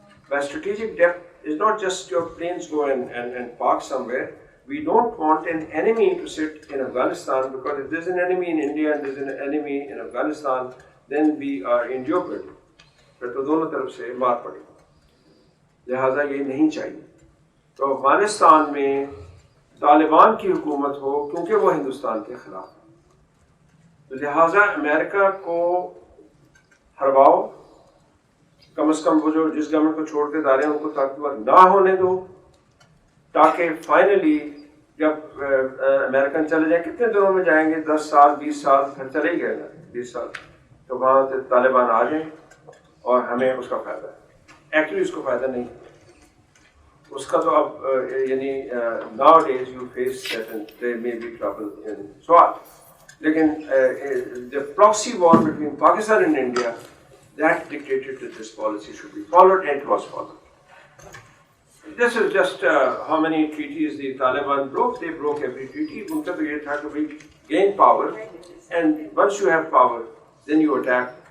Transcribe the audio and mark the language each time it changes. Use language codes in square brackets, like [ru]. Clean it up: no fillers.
[en] By strategic depth is not just your planes go and park somewhere. We don't want an enemy to sit in Afghanistan, because if there's an enemy in India and there's an enemy in Afghanistan, then we are in jeopardy. [ur] پھر تو دونوں طرف سے مار پڑی. لہٰذا یہ نہیں چاہیے. تو افغانستان میں طالبان کی حکومت ہو کیونکہ وہ ہندوستان کے خلاف ہے. تو لہٰذا امریکہ کو ہرواؤ, کم از کم وہ جو جس گورنمنٹ کو چھوڑ کے جا رہے ہیں ان کو طاقتور نہ ہونے دو, تاکہ فائنلی جب امریکن چلے جائیں, کتنے دنوں میں جائیں گے, 10 سال 20 سال, پھر چلے ہی گئے نا 20 سال, تو وہاں سے طالبان آ جائیں اور ہمیں اس کا فائدہ ہے. ایکچولی اس کو فائدہ نہیں, اس کا تو اب یعنی [en] Nowadays you face that and there may be trouble in Swat. [ur] لیکن [en] the proxy war between Pakistan and India, that dictated that this policy should be followed, and it was followed. This is just how many treaties the Taliban broke. They broke every treaty. [ur] Unka to ye tha ki [en] gain power, and once you have power, then you attack.